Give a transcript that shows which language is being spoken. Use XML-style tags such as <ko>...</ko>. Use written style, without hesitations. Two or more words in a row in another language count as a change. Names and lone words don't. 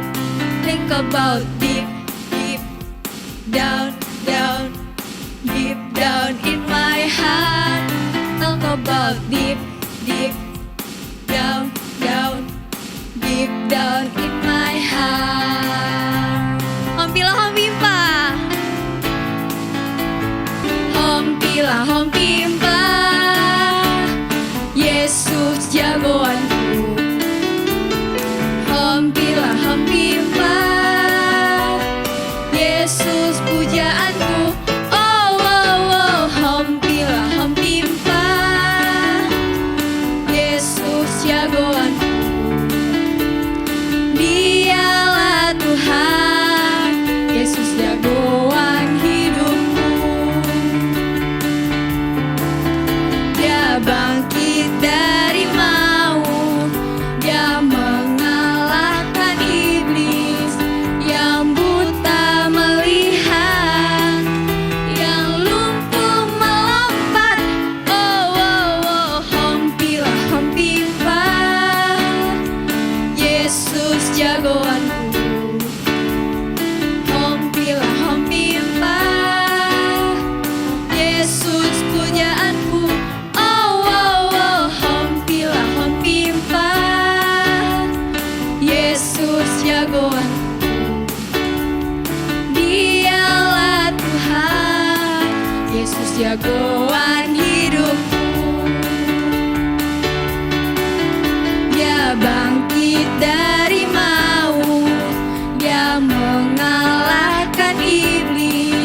<en>Think about deep, deep down, down, deep down in my heart. Talk about deep, deep down, down, deep down in my heart.</en> <id>Hompilah hompimpa. Hompilah hompimpa, Yesus jagoanku. Hompilah hompimpa, Yesus pujaanku. Oh, oh, oh, hompilah hompimpa, Yesus jagoanku. Dialah Tuhan, Yesus jagoan hidupku. Dia bangkit dari maut, dia mengalahkan iblis. Yang buta melihat, yang lumpuh melompat. Oh, oh, oh, hompilah hompimpa, Yesus jagoanku. Hompilah hompimpa, Yesus pujaanku. Oh, oh, oh, hompilah hompimpa, Yesus jagoanku. Dialah Tuhan, Yesus jagoan hidupku. Dia bangkit dari maut, dia mengalahkan iblis.</id>